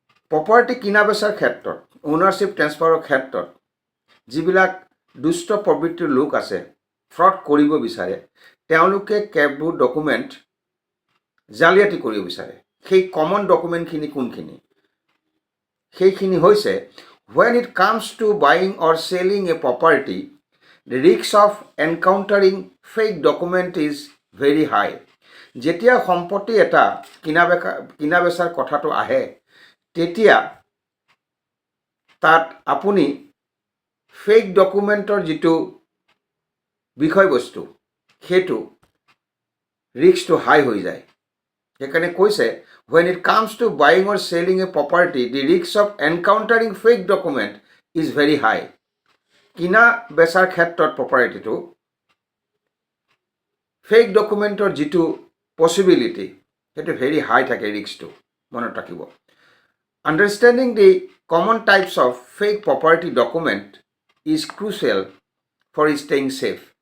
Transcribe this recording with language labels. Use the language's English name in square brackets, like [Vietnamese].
[Assamese] Property কিনা বেচাৰ ক্ষেত্ৰত, ownership ট্ৰেন্সফাৰৰ ক্ষেত্ৰত যিবিলাক দুষ্ট প্ৰবৃত্তিৰ লোক আছে, ফ্ৰড কৰিব বিচাৰে, তেওঁলোকে কেববোৰ ডকুমেণ্ট জালিয়াতি কৰিব বিচাৰে। সেই কমন ডকুমেণ্টখিনি কোনখিনি? সেইখিনি হৈছে [English] when it comes to buying or selling a property, the risk of encountering fake document is very high. [Assamese] যেতিয়া সম্পত্তি এটা কিনা বেচাৰ কথাটো আহে, তেতিয়া তাত আপুনি ফেক ডকুমেণ্টৰ যিটো বিষয়বস্তু, সেইটো ৰিস্কটো হাই হৈ যায়। সেইকাৰণে কৈছে [English] when it comes to buying or selling a property, the risk of encountering fake document is very high. [Assamese] কিনা বেচাৰ ক্ষেত্ৰত প্ৰপাৰ্টিটো ফেক ডকুমেণ্টৰ যিটো পচিবিলিটি, সেইটো ভেৰি হাই থাকে, ৰিস্কটো মনত ৰাখিব। [English] Understanding the common types of fake property document is crucial for staying safe.